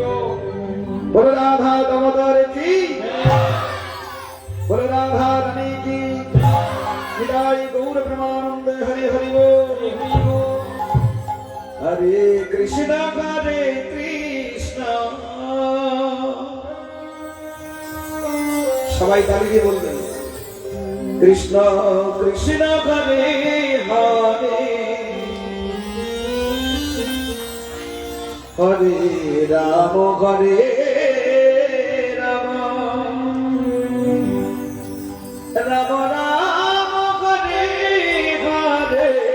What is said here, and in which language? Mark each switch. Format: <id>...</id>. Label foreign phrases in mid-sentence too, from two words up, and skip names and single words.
<bn>বলো রাধা দামোদর কি, বলো রাধা রানী কি, নিতাই গৌর প্রেমানন্দে হরি হরি বল।</bn> <sa>হরে কৃষ্ণ হরে কৃষ্ণ,</sa> <bn>সবাই তালি দিয়ে বলবেন,</bn> <sa>কৃষ্ণ কৃষ্ণ হরে হরে, হরে রাম হরে রাম, রাম রাম হরে হরে,</sa>